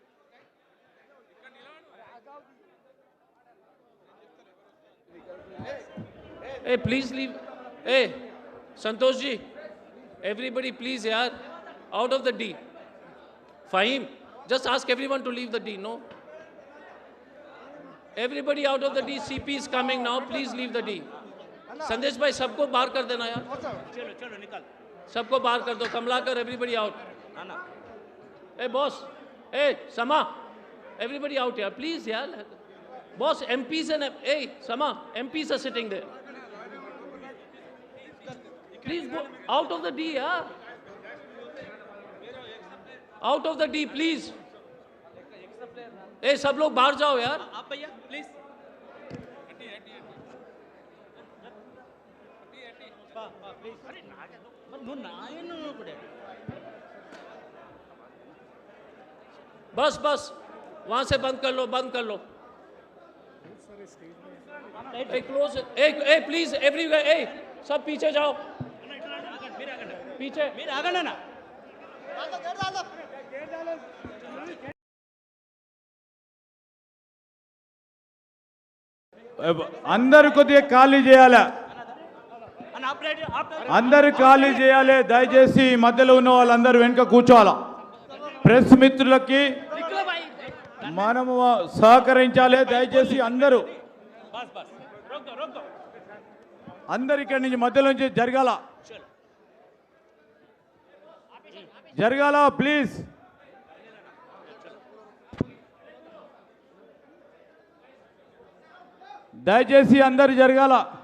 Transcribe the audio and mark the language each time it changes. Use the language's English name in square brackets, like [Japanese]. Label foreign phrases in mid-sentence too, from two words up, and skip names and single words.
[English] Hey, please leave. Hey, Santosh ji, everybody please yaar, out of the D. Fahim, just ask everyone to leave the D, no? Everybody out of the D, CP is coming now, please leave the D. [Hindi] संदेश भाई सबको बाहर कर देना यार, चलो चलो निकाल. सबको बाहर कर दो. कमलाकर, [English] everybody out. Hey boss, hey Sama, everybody out here, please yaar. Boss, MPs and hey Sama, MPs are sitting there. Please go out of the D, yaar. Out of the D, please. [Hindi] Hey, सब लोग बाहर जाओ यार. आप भैया प्लीज. [Telugu] నువ్వు నాయన ఇప్పుడే. [Hindi] बस बस वहां से बंद कर लो, बंद कर लो. [English] Hey, close it. Hey, please, everywhere. [Hindi] Hey, सब पीछे जाओ. पीछे. [Telugu] మీరు ఆగండి అన్న. అందరు కొద్దిగా ఖాళీ చేయాలి. అన్న ఆపరేట్ అందరు ఖాళీ చేయాలి. దయచేసి మధ్యలో ఉన్న వాళ్ళందరూ వెనుక కూర్చోవాలా. ప్రెస్ మిత్రులకి మనము సహకరించాలి. దయచేసి అందరూ [Hindi] बस बस रोक दो रोक दो. [Telugu] అందరు ఇక్కడి నుంచి మధ్యలో నుంచి జరగాల, జరగాల ప్లీజ్. దయచేసి అందరు జరగాల.